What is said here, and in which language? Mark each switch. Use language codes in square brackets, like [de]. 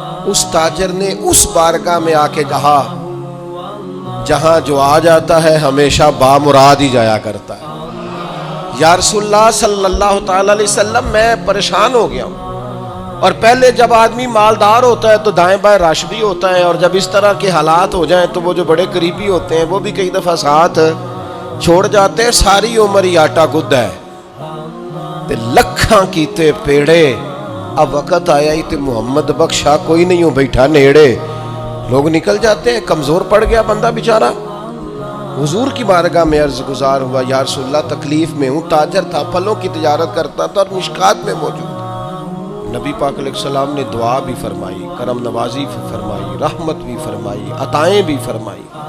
[ur] اس تاجر نے اس بارگاہ میں آ کے کہا جہاں جو آ جاتا ہے ہمیشہ بامراد ہی جایا کرتا ہے. یا رسول اللہ صلی اللہ تعالی علیہ وسلم، میں پریشان ہو گیا ہوں. اور پہلے جب آدمی مالدار ہوتا ہے تو دائیں بائیں رش بھی ہوتا ہے، اور جب اس طرح کے حالات ہو جائیں تو وہ جو بڑے قریبی ہوتے ہیں وہ بھی کئی دفعہ ساتھ چھوڑ جاتے ہیں. [pa] ساری عمر ہی آٹا گدا ہے تے لکھاں کیتے پیڑے. اب وقت آیا ہی تے محمد بخشا کوئی نہیں ہوں بیٹھا نیڑے. [ur] لوگ نکل جاتے ہیں، کمزور پڑ گیا بندہ بیچارہ. حضور کی بارگاہ میں عرض گزار ہوا یا رسول اللہ تکلیف میں ہوں. تاجر تھا، پھلوں کی تجارت کرتا تھا اور مشکات میں موجود. نبی پاک علیہ السلام نے دعا بھی فرمائی، کرم نوازی بھی فرمائی، رحمت بھی فرمائی، عطائیں بھی فرمائی.